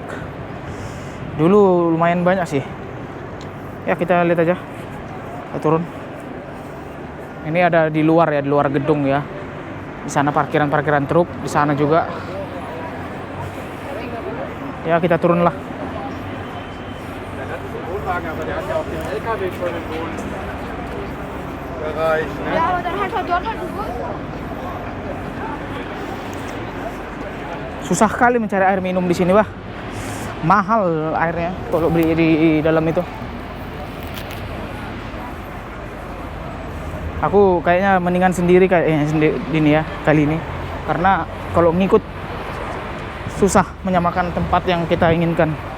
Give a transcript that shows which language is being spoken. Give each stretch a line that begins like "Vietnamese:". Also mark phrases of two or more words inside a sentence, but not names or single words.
Indonesian: Dulu lumayan banyak sih. Ya kita lihat aja. Kita turun. Ini ada di luar ya, di luar gedung ya. Di sana parkiran truk, di sana juga. Ya kita turun lah.
German: Ja, aber dann halt dort halt dulu.
Indonesian: Susah kali mencari air minum di sini, Bah. Mahal airnya kalau beli di dalam itu. Aku kayaknya mendingan sendiri ini ya kali ini, karena kalau ngikut susah menyamakan tempat yang kita inginkan.